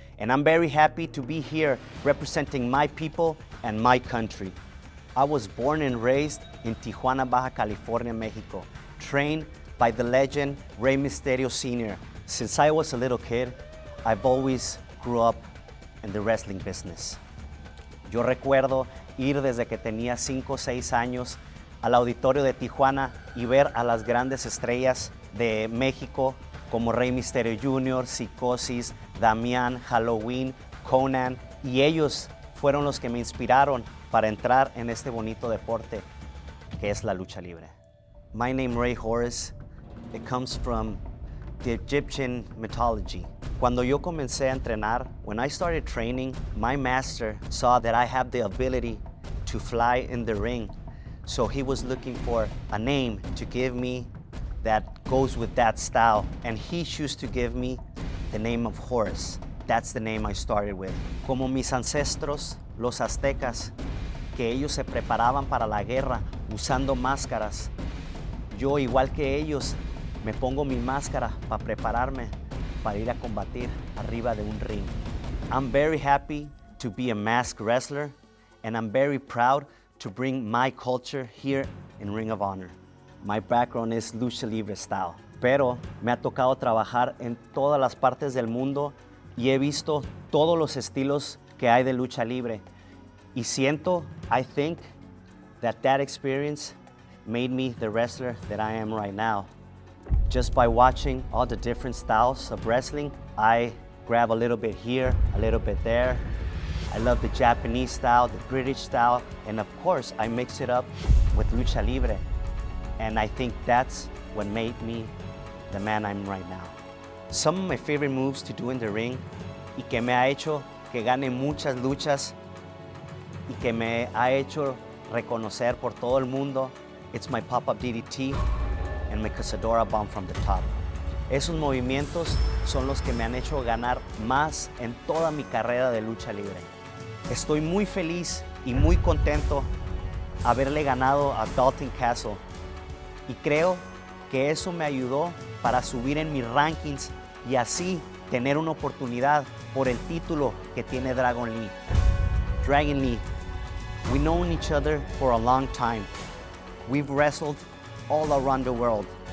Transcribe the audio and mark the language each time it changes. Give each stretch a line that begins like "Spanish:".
English: And I'm very happy to be here representing my people and my country. I was born and raised in Tijuana, Baja California, Mexico, trained by the legend Rey Mysterio Sr. Since I was a little kid, I've always grew up in the wrestling business.
Spanish: Yo recuerdo ir desde que tenía 5 o 6 años al auditorio de Tijuana y ver a las grandes estrellas de México como Rey Mysterio Jr., Psicosis, Damián, Halloween, Conan, y ellos fueron los que me inspiraron para entrar en este bonito deporte que es la lucha libre.
English: My name Rey Horus, it comes from the Egyptian mythology.
Spanish: Cuando yo comencé a entrenar,
English: when I started training, my master saw that I have the ability to fly in the ring. So he was looking for a name to give me that goes with that style. And he chose to give me the name of Horus. That's the name I started with.
Spanish: Como mis ancestros, los aztecas, que ellos se preparaban para la guerra usando máscaras. Yo, igual que ellos, me pongo mi máscara para prepararme para ir a combatir arriba de un ring.
English: I'm very happy to be a masked wrestler, and I'm very proud to bring my culture here in Ring of Honor. My background is lucha libre style,
Spanish: pero me ha tocado trabajar en todas las partes del mundo y he visto todos los estilos que hay de lucha libre.
English: Y I think that experience made me the wrestler that I am right now. Just by watching all the different styles of wrestling, I grab a little bit here, a little bit there. I love the Japanese style, the British style, and of course, I mix it up with lucha libre. And I think that's what made me the man I'm right now. Some of my favorite moves to do in the ring
Spanish: y que me ha hecho que gane muchas luchas y que me ha hecho reconocer por todo el mundo,
English: it's my pop-up DDT and my Cazadora bomb from the top.
Spanish: Esos movimientos son los que me han hecho ganar más en toda mi carrera de lucha libre. Estoy muy feliz y muy contento haberle ganado a Dalton Castle y creo que eso me ayudó para subir en mis rankings y así tener una oportunidad por el título que tiene Dragon Lee.
English: Dragon Lee, we've known each other for a long time. We've wrestled all around the world.